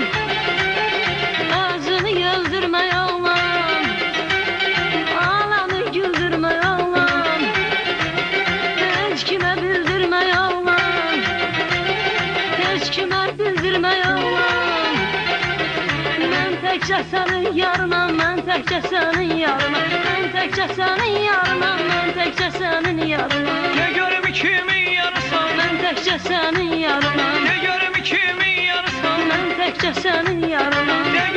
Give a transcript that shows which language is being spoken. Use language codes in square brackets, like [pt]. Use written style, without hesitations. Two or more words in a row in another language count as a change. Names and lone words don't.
[tr] Özünü yıldırma yollan, alemi güldürme yollan. Hiç kime bildirme yollan, hiç kime bildirme yollan. [az] Ben təkcə sənin yarına, mən təkcə sənin yarına, mən təkcə sənin yarına, mən təkcə sənin yarına. De görüm kimi yarısan, Mən təkcə sənin yarına, de görüm kimi yarısan. mən təkcə sənin yarına.